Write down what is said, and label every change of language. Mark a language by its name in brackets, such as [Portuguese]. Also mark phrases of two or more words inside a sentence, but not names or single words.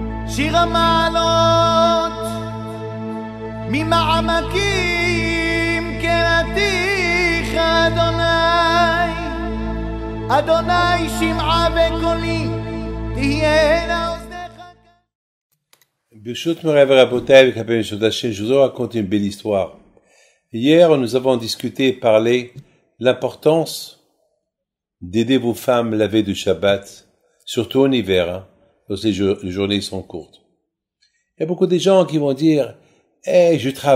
[Hebrew] שיר המעלות ממעמקים קראתיך אדוני, אדוני שמעה בקולי תהיינה אוזניך. ברשות מורי ורבותי [French] avec la permission d'Hachem, je vous raconte une belle histoire. Hier, nous avons discuté, parlé l'importance d'aider vos femmes la veille du Shabbat, surtout en hiver, lorsque les journées sont courtes. Il y a beaucoup de gens qui vont dire « Eh, je travaille.